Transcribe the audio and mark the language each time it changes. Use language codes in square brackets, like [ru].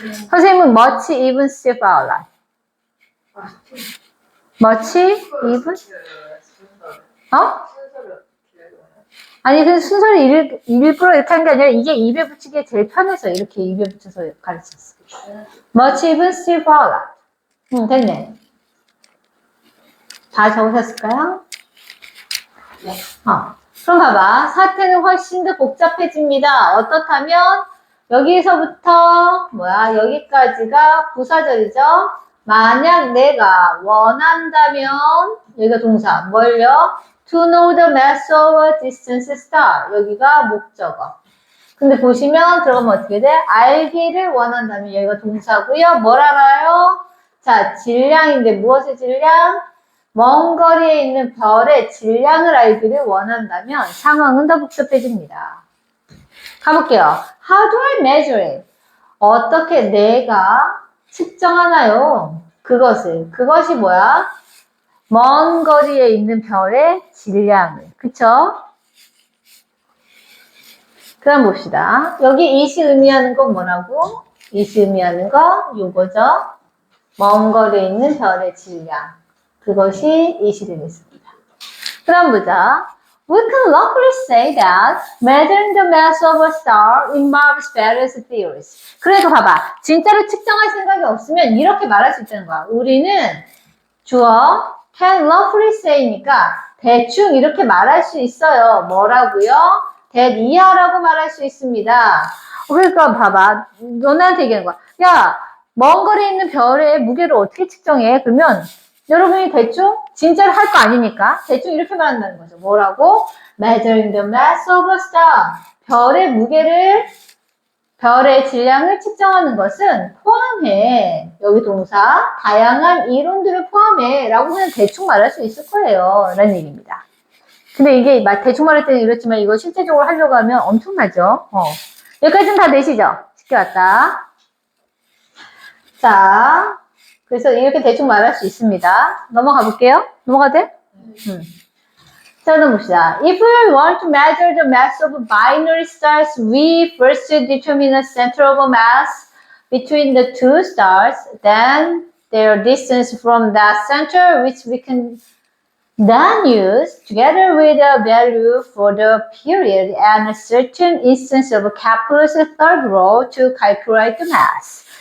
[ko] 선생님은 [en] much even still far. much even? [ko] 어? 순서를 어떻게 해요? 아니, 그 순서를 일부러 이렇게 한 게 아니라 이게 입에 붙이기에 제일 편해서 이렇게 입에 붙여서 가르쳤어. [en] Much even still farther. [ko] 됐네. 다 적으셨을까요? 네. 그럼 봐봐. 사태는 훨씬 더 복잡해집니다. 어떻다면 여기서부터 여기까지가 부사절이죠. 만약 내가 원한다면 여기가 동사 뭘요? [en] To know the mass of a distant star. [ko] 여기가 목적어. 근데 보시면 들어가면 어떻게 돼? 알기를 원한다면 여기가 동사고요. 뭘 알아요? 자, 질량인데 무엇의 질량? 먼 거리에 있는 별의 질량을 알기를 원한다면 상황은 더 복잡해집니다. 가볼게요. [en] How do I measure it? [ko] 어떻게 내가 측정하나요? 그것이 뭐야? 먼 거리에 있는 별의 질량을. 그쵸? 그럼 봅시다. 여기 이시 의미하는 건 뭐라고? 이시 의미하는 거 요거죠. 먼 거리에 있는 별의 질량. 그것이 이시 되겠습니다. 그럼 보자. [en] We can logically say that measuring the mass of a star involves various theories. [ko] 그러니까 봐봐. 진짜로 측정할 생각이 없으면 이렇게 말할 수 있다는 거야. 우리는 주어 can lawfully say니까 대충 이렇게 말할 수 있어요. 뭐라고요? that 이하라고 말할 수 있습니다. 그러니까 봐봐. 너네한테 얘기하는 거야. 야, 먼 거리에 있는 별의 무게를 어떻게 측정해? 그러면 여러분이 대충 진짜로 할 거 아니니까 대충 이렇게 말한다는 거죠. 뭐라고? [en] Measuring the mass of a star. [ko] 별의 질량을 측정하는 것은 포함해. 여기 동사 다양한 이론들을 포함해 라고 그냥 대충 말할 수 있을 거예요. 라는 얘기입니다. 근데 이게 대충 말할 때는 이렇지만 이거 실제적으로 하려고 하면 엄청나죠. 여기까지는 다 되시죠? 쉽게 왔다. 자, 그래서 이렇게 대충 말할 수 있습니다. 넘어가 볼게요. 넘어가도 돼? 자, 그럼 봅시다. [en] If we want to measure the mass of binary stars, we first determine the center of mass between the two stars, then their distance from that center, which we can then use together with a value for the period and a certain instance of Kepler's third law to calculate the mass.